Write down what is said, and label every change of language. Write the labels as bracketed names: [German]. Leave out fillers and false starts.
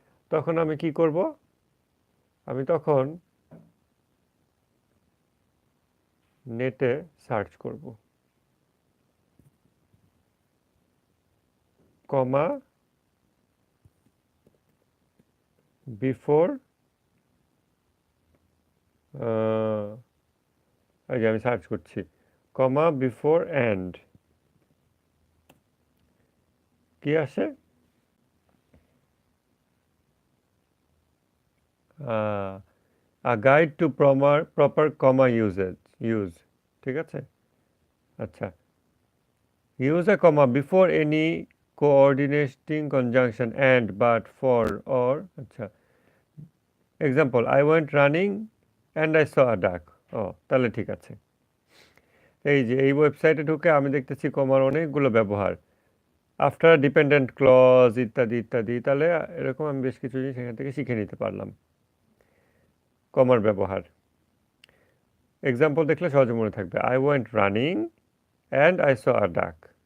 [Bangla] তখন আমি কি করব, আমি তখন নেটে সার্চ করব কমা বিফোর, এই যে আমি সার্চ করছি কমা বিফোর অ্যান্ড, কি আসে, [English] a guide to proper comma use, [Bangla] ঠিক আছে। আচ্ছা, [English] use a comma before any coordinating conjunction and, but, for, or, আচ্ছা, example, I went running and I saw a duck. [Bangla] ও তাহলে ঠিক আছে। এই যে এই ওয়েবসাইটে ঢুকে আমি দেখতেছি কমার অনেকগুলো ব্যবহার, আফটার ডিপেন্ডেন্ট ক্লজ ইত্যাদি ইত্যাদি। তাহলে এরকম আমি বেশ কিছু জিনিস এখান থেকে শিখে নিতে পারলাম কমার ব্যবহার। [English] example [Bangla] দেখলে সহজে মনে থাকবে, [English] I went running and I saw a duck.